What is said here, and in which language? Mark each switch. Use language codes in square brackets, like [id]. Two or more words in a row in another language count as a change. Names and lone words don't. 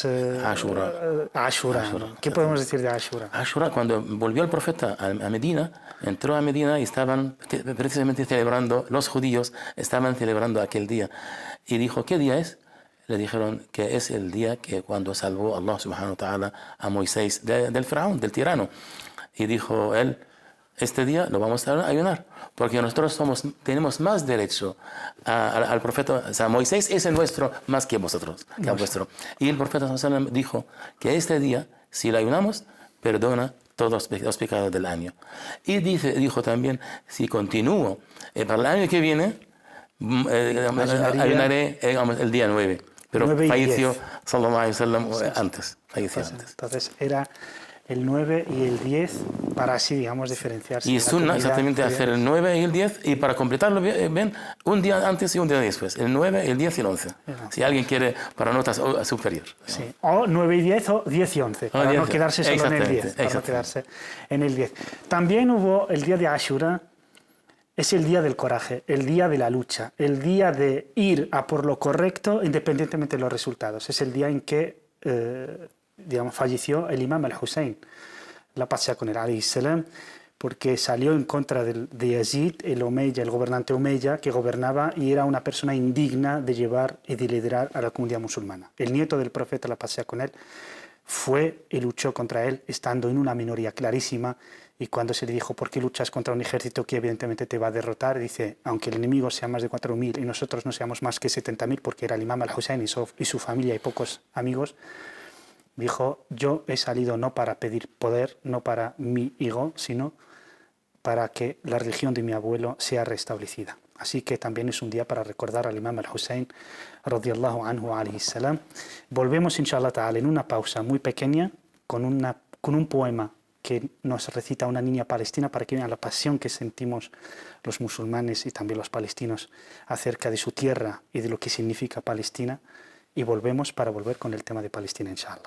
[es] Ashura. ¿Qué podemos decir de Ashura? Ashura, cuando volvió el profeta a Medina, entró a Medina y estaban precisamente celebrando, los judíos estaban celebrando aquel día. Y dijo, ¿qué día es? Le dijeron que es el día que cuando salvó [ar] الله سبحانه وتعالى [es] a Moisés del faraón, del tirano. Y dijo él, este día lo vamos a ayunar, porque nosotros tenemos más derecho al profeta. O sea, Moisés es el nuestro más que vosotros, que el vuestro. Y el profeta dijo que este día, si lo ayunamos, perdona todos los pecados del año. Y dijo también, si continúo para el año que viene, ayunaré el día 9. Pero falleció, [ar] صلى الله عليه وسلم, [es] antes. Falleció antes. Entonces era el 9 y el 10 para así, digamos, diferenciarse. Y es sunna exactamente hacer el 9 y el 10 y para completarlo bien, un día antes y un día después. El 9, el 10 y el 11. Si alguien quiere para notas superior. Sí. O 9 y 10 o 10 y 11, para no quedarse solo en el 10. Para no quedarse en el 10. También hubo el día de Ashura, es el día del coraje, el día de la lucha, el día de ir a por lo correcto independientemente de los resultados. Es el día en que falleció el imam al-Hussein, la paz sea con él, [ar] عليه السلام, [es] porque salió en contra de Yazid, el gobernante Omeya, que gobernaba y era una persona indigna de llevar y de liderar a la comunidad musulmana. El nieto del profeta, la paz sea con él, fue y luchó contra él, estando en una minoría clarísima, y cuando se le dijo, ¿por qué luchas contra un ejército que evidentemente te va a derrotar? Dice, aunque el enemigo sea más de 4.000 y nosotros no seamos más que 70.000, porque era el imam al-Hussein y su familia y pocos amigos, dijo, yo he salido no para pedir poder, no para mi ego, sino para que la religión de mi abuelo sea restablecida. Así que también es un día para recordar al imam al-Hussein, [ar] رضي الله عنه عليه السلام. [es] Volvemos, [ar] إن شاء الله تعالى, [es] en una pausa muy pequeña, con un poema que nos recita una niña palestina para que vean la pasión que sentimos los musulmanes y también los palestinos acerca de su tierra y de lo que significa Palestina. Y volvemos para volver con el tema de Palestina, inshallah.